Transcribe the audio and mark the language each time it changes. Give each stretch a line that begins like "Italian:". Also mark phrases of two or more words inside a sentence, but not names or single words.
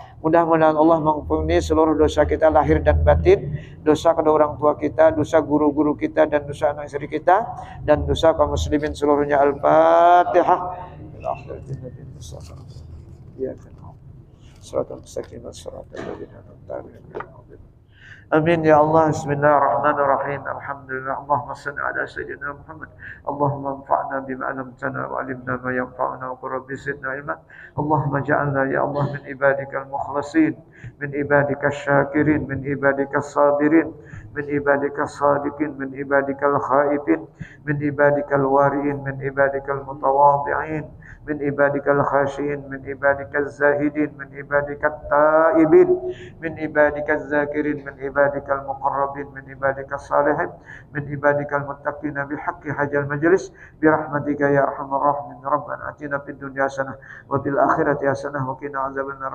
Indonesian: Mudah-mudahan Allah mengampuni seluruh dosa kita lahir dan batin, dosa kedua orang tua kita, dosa guru-guru kita, dan dosa anak istri kita, dan dosa kaum muslimin seluruhnya.
Arabic: الفاتحة. آمين يا الله. Bismillahirrahmanirrahim. Alhamdulillah. اللهم صل على سيدنا محمد. اللهم انفعنا بما علمتنا وعلمنا ما ينفعنا ورب زدنا علما. اللهم اجعلنا يا الله من عبادك المخلصين، من عبادك الشاكرين، من عبادك الصابرين، من عبادك الصادقين، من عبادك الخائفين، من عبادك الورعين، من عبادك المتواضعين، من عبادك الخاشعين، من عبادك الزاهدين، من عبادك التائبين، من عبادك الذاكرين، من عبادك المقربين، من عبادك الصالحين، من عبادك المتقين بحق هذا المجلس برحمتك يا أرحم الراحمين. ربنا آتنا في الدنيا حسنة وفي الآخرة حسنة وقنا عذاب النار.